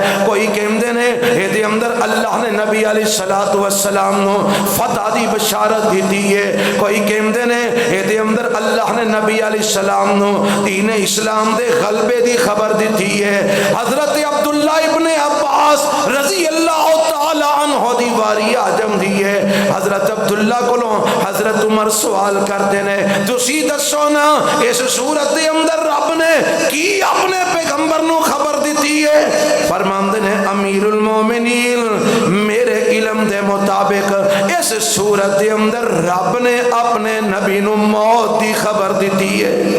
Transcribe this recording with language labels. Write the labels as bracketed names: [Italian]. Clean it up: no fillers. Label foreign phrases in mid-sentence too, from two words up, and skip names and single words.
[Punjabi] ਕੋਈ ਕਹਿੰਦੇ ਨੇ ਏ ਅੰਦਰ ਅੱਲਾਹ ਨੇ ਨਬੀ [Arabic] عليه الصلاة والسلام [Punjabi] ਨੂੰ ਫ਼ਤਹ ਦੀ ਬਸ਼ਾਰਤ ਦੀ ਹੈ। ਕੋਈ ਕਹਿੰਦੇ ਨੇ ਏ ਅੰਦਰ ਅੱਲਾਹ ਨੇ ਨਬੀ ਅਲੈਹਿੱਸਲਾਮ ਨੂੰ ਦੀਨ ਇਸਲਾਮ ਦੇ ਗ਼ਲਬੇ ਦੀ ਖ਼ਬਰ ਦੀ ਹੈ। ਹਜ਼ਰਤ ਅਬਦੁੱਲਾ ਇਬਨੇ ਅੱਬਾਸ [Arabic] رضي الله تعالى عنه [Punjabi] ਦੀ ਵਾਰੀ ਆਜ਼ਮ ਦੀ ਹੈ। ਹਜ਼ਰਤ ਅਬਦੁੱਲਾ ਕੋਲੋਂ ਹਜ਼ਰਤ ਉਮਰ ਸਵਾਲ ਕਰਦੇ ਨੇ, ਤੁਸੀ ਦੱਸੋ ਨਾ ਇਸ ਸੂਰਤ ਦੇ ਅੰਦਰ ਰੱਬ ਨੇ ਕੀ ਅਪਣੇ ਪੈਗ਼ੰਬਰ ਨੂੰ ਖ਼ਬਰ ਦੀ ਹੈ? ਫ਼ਰਮਾਉਂਦੇ ਨੇ, ਅਮੀਰੁਲ ਮੋਮਿਨੀਨ, ਮੇਰੇ ਇਲਮ ਦੇ ਮੁਤਾਬਿਕ ਇਸ ਸੂਰਤ ਦੇ ਅੰਦਰ ਰੱਬ ਨੇ ਅਪਣੇ ਨਬੀ ਨੂੰ ਮੌਤ ਦੀ ਖ਼ਬਰ ਦੀ ਹੈ।